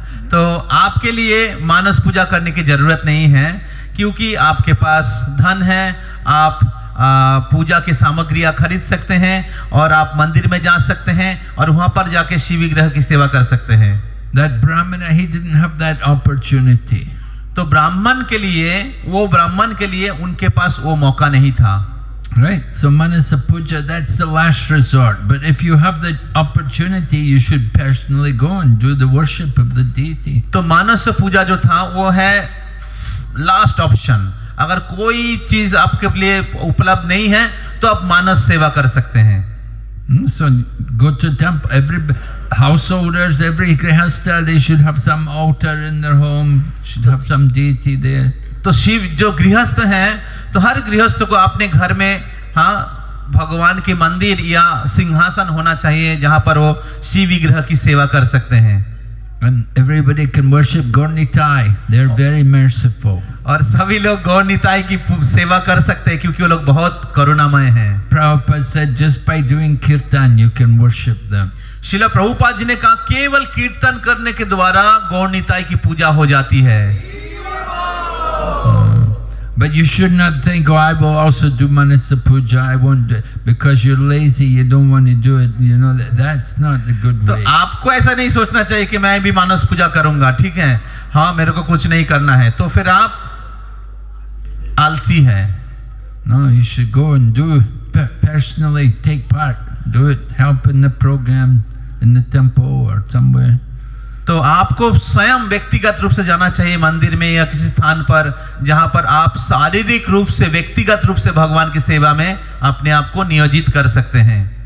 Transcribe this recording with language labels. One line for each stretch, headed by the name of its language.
Hindi: तो आपके लिए मानस पूजा करने की जरूरत नहीं है, क्योंकि आपके पास धन है, आप पूजा की सामग्रियां खरीद सकते हैं और आप मंदिर में जा सकते हैं और वहां पर जाके शिव विग्रह की सेवा कर सकते हैं।
English: That Brahmana, he didn't have that opportunity.
Hindi: तो ब्राह्मण के लिए उनके पास वो मौका नहीं था।
English: Right, so Manasa Puja, that's the last resort. But if you have the opportunity, you should personally go and do the worship of the deity.
Hindi: तो मानस पूजा जो था वो है
English: Last option.
Hindi: अगर कोई चीज आपके लिए उपलब्ध नहीं है तो आप मानस सेवा कर सकते हैं।
English: So go to temple. Every householders, every grihastha, they should have some altar in their home. Should have some deity there.
Hindi: तो शिव जो गृहस्थ हैं, तो हर गृहस्थ को अपने घर में, हाँ, भगवान के मंदिर या सिंहासन होना चाहिए जहाँ पर वो शिव विग्रह की सेवा कर सकते हैं।
English: And everybody can worship Gaur-Nitai. They're very merciful.
Hindi: और सभी लोग गौर निताई की सेवा कर सकते हैं क्योंकि वो लोग बहुत करुणामय हैं।
English: Prabhupada said just by doing kirtan you can worship them.
Hindi: शिला प्रभुपाद जी ने कहा केवल कीर्तन करने के द्वारा गौर निताई की पूजा हो जाती है।
English: But you should not think, oh, I will also do Manasa Puja. I won't do it because you're lazy. You don't want to do it. You know that's not a good
Hindi: तो
English: way.
Hindi: आपको ऐसा नहीं सोचना चाहिए कि मैं भी मानस पूजा करूंगा, ठीक है, हाँ, मेरे को कुछ नहीं करना है, तो फिर आप आलसी हैं।
English: No, you should go and do personally. Take part. Do it. Help in the program in the temple or somewhere.
Hindi: तो आपको स्वयं व्यक्तिगत रूप से जाना चाहिए मंदिर में या किसी स्थान पर जहां पर आप शारीरिक रूप से, व्यक्तिगत रूप से भगवान की सेवा में अपने आप को नियोजित कर सकते हैं।